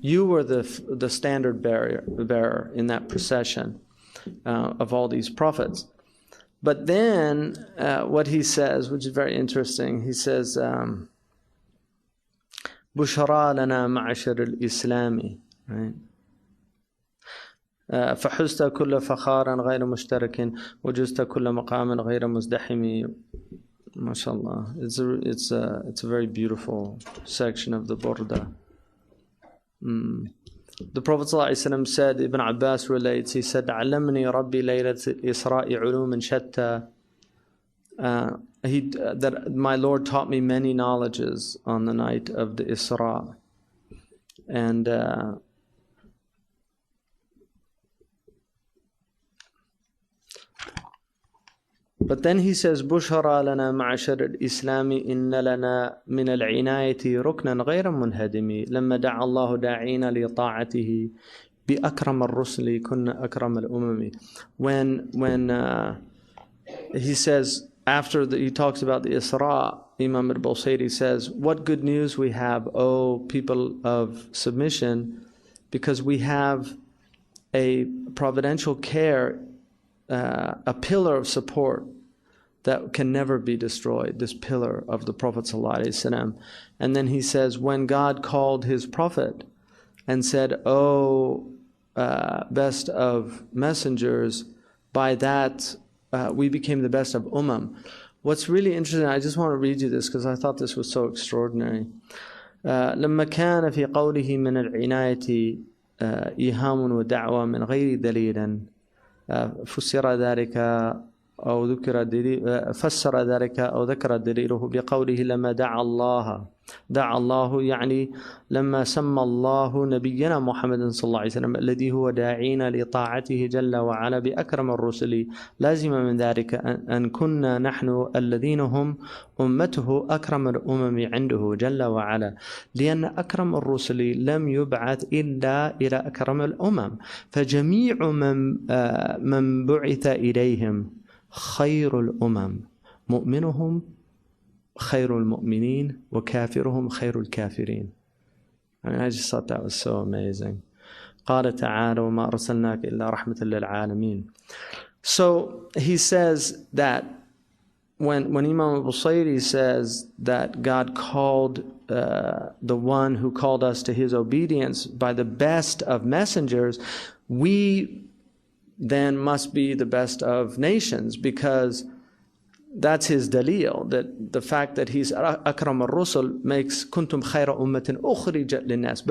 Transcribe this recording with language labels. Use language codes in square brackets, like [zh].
[en] You were the standard bearer in that procession of all these prophets. But then what he says, which is very interesting, he says, [ar] بشرى لنا معشر الإسلام, [en] right? [ar] فحزت كل فخار غير مشترك وجزت كل مقام غير مزدحم. MashaAllah. [en] It's a very beautiful section of the Burda. The Prophet ﷺ said, Ibn Abbas relates, he said, [ar] علمني ربي ليلة الإسراء علوم شتى. [en] That my Lord taught me many knowledges on the night of the Isra. And but then he says, [ar] بشرى لنا معشر الإسلام إن لنا من العناية ركنا غير منهدم لما دعا الله داعين لطاعته بأكرم الرسل كنا أكرم الأمم. [en] When he says, after he talks about the Isra, Imam al-Busayri says, what good news we have, O people of submission, because we have a providential care, a pillar of support that can never be destroyed, this pillar of the Prophet ﷺ. And then he says, when God called his Prophet and said, O best of messengers, by that we became the best of Ummam. What's really interesting, I just want to read you this because I thought this was so extraordinary. [ar] لما كان في قوله من العناية إيهام ودعوة من غير دليل فسر ذلك أو ذكر دليل فسر ذلك أو ذكر دليله بقوله لما دعا الله يعني لما سمى الله نبينا محمد صلى الله عليه وسلم الذي هو داعينا لطاعته جل وعلا بأكرم الرسل. لازم من ذلك أن كنا نحن الذين هم أمته أكرم الأمم عنده جل وعلا، لأن أكرم الرسل لم يبعث إلا إلى أكرم الأمم، فجميع من بعث إليهم خير الأمم، مؤمنهم خير المؤمنين وكافرهم خير الكافرين. [en] I mean, I just thought that was so amazing. [ar] قال تعالى وما أرسلناك إلا رحمة للعالمين. [en] So he says that when Imam al-Busayri says that God called the one who called us to his obedience by the best of messengers, we then must be the best of nations, because that's his dalil, that the fact that he's akram al-rusul makes [ar] kuntum khayra ummatin ukhrijat linnas.